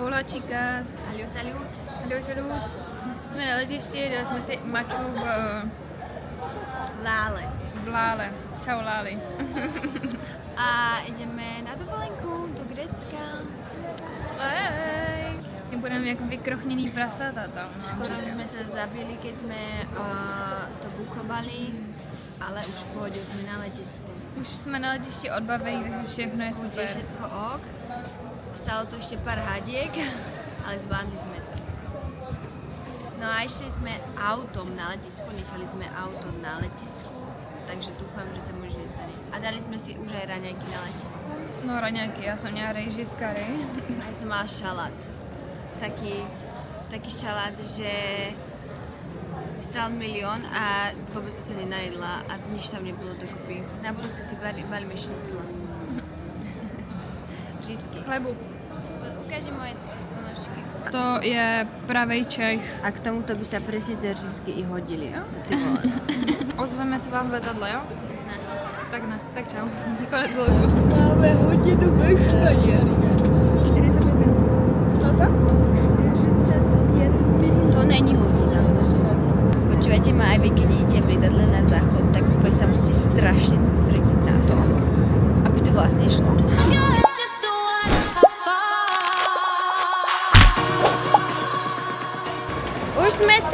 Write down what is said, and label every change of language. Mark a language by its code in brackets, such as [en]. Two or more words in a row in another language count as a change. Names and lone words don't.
[es] Hola chicas. [fr] Salut, salut. Salut, salut. [cs] Jsme na letišti, dali jsme si mačku v Lále. Čau Láli. [sk] A ideme na dovolenku do Grécka. Hej. [cs] My budeme jak vykrochněný prasata tam. [sk] Skoro sme sa zabili, keď sme to bukovali, ale už v pohode sme na letisku. [cs] Už jsme na letišti odbavení, takže všechno je Už je super. [sk] všetko ok. Stalo to ešte pár hadiek, ale zvládli sme to. No a ešte sme autom na letisku, nechali sme auto na letisku, takže dúfam, že sa mu nič nestane. A dali sme si už aj raňajky na letisku. [cs] No raňáky, já jsem měla rejži z kary. [sk] A ja som mala šalát. Taký šalát, že stál 1 000 000 a vôbec sa nenajedla a nič tam nebolo dokopy. Na budúce si balíme šnicla. [cs] Řízky. [sk] Chlebu. [cs] Ukáži moje ponožky. To je pravej Čech. [sk] A k tomuto by sa presne tie řízky i hodili, jo? [cs] Ozveme se vám v letadle, jo? Ne. Tak ne, tak čau. Konec vlogu. [sk] Máme hodinu meškania. 45 minút. Koľko? [cs] 45 minút. To není hodina. [sk] Počúvajte ma, aj vy, keď idete v lietadle na záchod, tak úplne sa musíte strašne sústrediť na to, aby to vlastne šlo. Už sme tu!